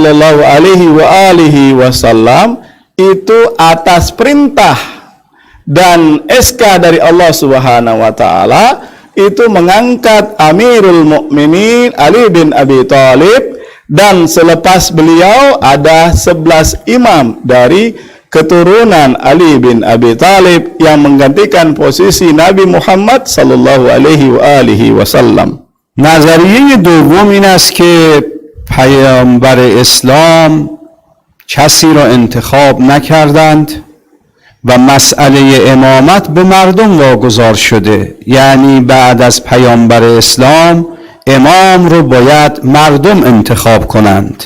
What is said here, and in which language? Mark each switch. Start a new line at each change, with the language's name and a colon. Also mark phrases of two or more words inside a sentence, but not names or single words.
Indonesian: SAW itu atas perintah dan SK dari Allah
Arabic: سبحانه و تعالى
Indonesian: itu mengangkat Amirul Mukminin Ali bin Abi Thalib, dan selepas beliau ada 11 imam dari keturunan Ali bin Abi Thalib yang menggantikan posisi Nabi Muhammad
Arabic: صلى الله عليه وسلم.
Persian: نظریه دوم این است که پیامبر اسلام کسی را انتخاب نکردند و مسئله امامت به مردم واگذار شده، یعنی بعد از پیامبر اسلام امام رو باید مردم انتخاب کنند.